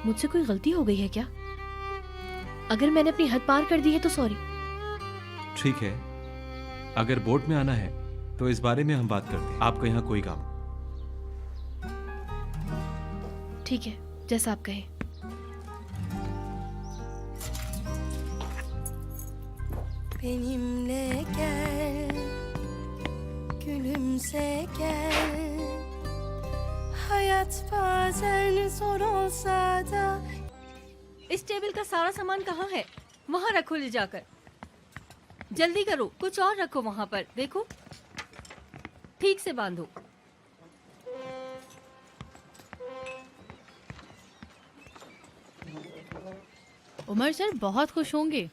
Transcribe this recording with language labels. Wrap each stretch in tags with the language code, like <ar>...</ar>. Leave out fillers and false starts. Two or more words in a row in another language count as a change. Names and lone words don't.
<hi>मुझसे कोई गलती हो गई है क्या? अगर मैंने अपनी हद पार कर दी है तो सॉरी। ठीक है, अगर बोट में आना है तो इस बारे में हम बात करते हैं। आपका यहाँ कोई काम? ठीक है, जैसा आप कहें।</hi> <tr>Benimle gel, gülümse gel. Hayat bazen zor olsa da.</tr> <hi>इस टेबल का सारा सामान कहाँ है? वहाँ रखो ले जाकर। जल्दी करो, कुछ और रखो वहाँ पर। देखो, ठीक से बांधो। उमर सर बहुत खुश होंगे।</hi>